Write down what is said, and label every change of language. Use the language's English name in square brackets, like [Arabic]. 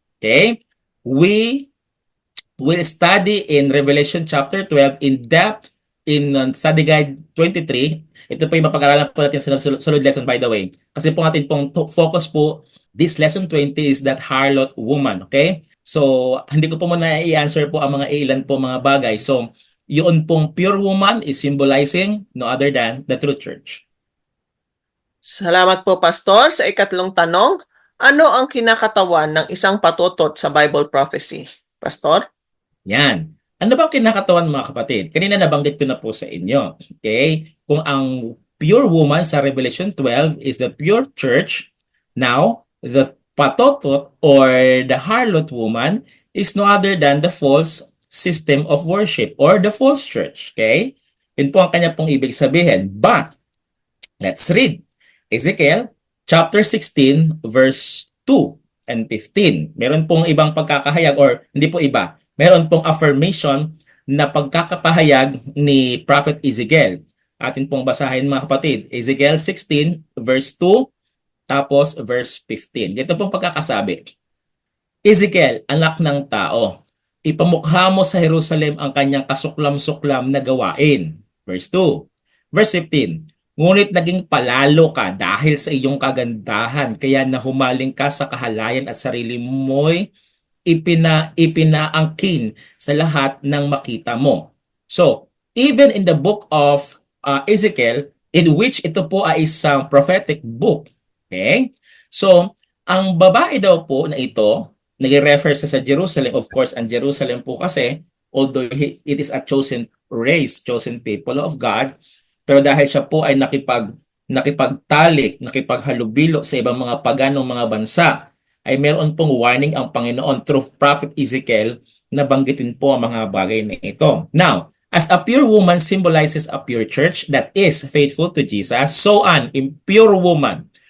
[English] Okay? We will study in Revelation chapter 12 in depth in study guide 23. [Filipino] Ito po yung mapag-aralan po natin sa sunod lesson [English] by the way. [Filipino] Kasi po natin pong focus po, [English] this lesson 20 is that harlot woman, okay? [Filipino] So, hindi ko po muna i-answer po ang mga ilan po mga bagay. [English] So, [Filipino] yun pong [English] pure woman is symbolizing no other than the true church. [Filipino] Salamat po, Pastor. Sa ikatlong tanong, ano ang kinakatawan ng isang patutot sa Bible prophecy? Pastor? Yan. Ano bang kinakatawan mga kapatid? Kanina nabanggit ko na po sa inyo. Okay? Kung ang pure woman sa Revelation 12 [English] is the pure church, now, the patotot or the harlot woman is no other than the false system of worship or the false church. Okay? [Filipino] Yun po ang kanya pong ibig sabihin. [English] But, let's read. Ezekiel chapter 16 verse 2 and 15. [Filipino] Meron pong ibang pagkakahayag or hindi po iba. Meron pong affirmation na pagkakapahayag ni Prophet Ezekiel. Atin pong basahin mga kapatid. Ezekiel 16 verse 2 tapos verse 15. Ganito pong pagkakasabi. Ezekiel, anak ng tao, ipamukha mo sa Jerusalem ang kanyang kasuklam-suklam na gawain. Verse 2. Verse 15. Ngunit naging palalo ka dahil sa iyong kagandahan, kaya nahumaling ka sa kahalayan at sarili mo'y ipinaangkin sa lahat ng makita mo. [English] So, even in the book of Ezekiel, in which [Filipino] ito po ay isang prophetic book, [English] okay? [Filipino] So, ang babae daw po na ito, nag-refer sa Jerusalem, of course, ang Jerusalem po kasi, [English] although it is a chosen race, chosen people of God, [Filipino] pero dahil siya po ay nakipagtalik, nakipaghalubilo sa ibang mga paganong mga bansa, ay meron pong warning ang Panginoon through Prophet Ezekiel na banggitin po ang mga bagay na ito. [English] Now, as a pure woman symbolizes a pure church that is faithful to Jesus, so an impure woman.